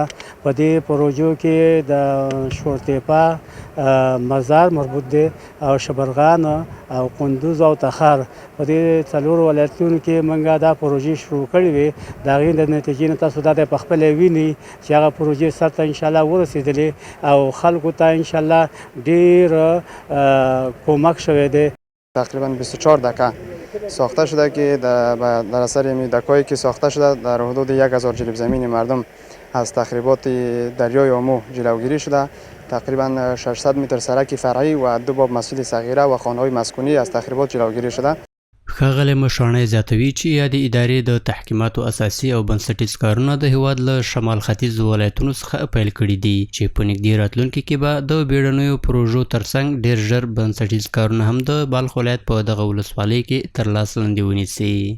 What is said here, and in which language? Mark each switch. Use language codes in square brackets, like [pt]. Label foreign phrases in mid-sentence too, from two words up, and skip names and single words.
[ps] په دې پروژو کې د شورتپه مزار مربوط دی او شبرغان او قندوز او تخار په دې څلورو ولایتونو کې موږ دا پروژې شروع کړې وې. د هغې د نتیجې نه تاسو دا په خپله وینئ چې هغه پروژې سر ته انشاءالله ورسېدلې او خلکو ته انشاءالله ډیر کمک شوی دی. [fa] تقریبا 24 دکه ساخته شده که در اثر این دکایی که ساخته شده در حدود 1000 جریب زمین مردم از تخریبات دریای آمو جلوگیری شده. تقریبا 600 متر سرک فرعی و 2 باب مسجد صغیره و خانه‌های مسکونی از تخریبات جلوگیری شده. [ps] ښاغلی مشاڼی زیاتوي چې یادې ادارې د تحکیماتو اساسي او بنسټیز کارونه د هیواد له شمال ختیځو ولایتونو څخه پیل کړي دي چې په نږدې راتلونکي کې به د بیړنیو پروژو ترڅنګ ډیر ژر بنسټیز کارونه هم د بلخ ولایت په دغه ولسوالۍ کې تر لاس لاندې ونیسي.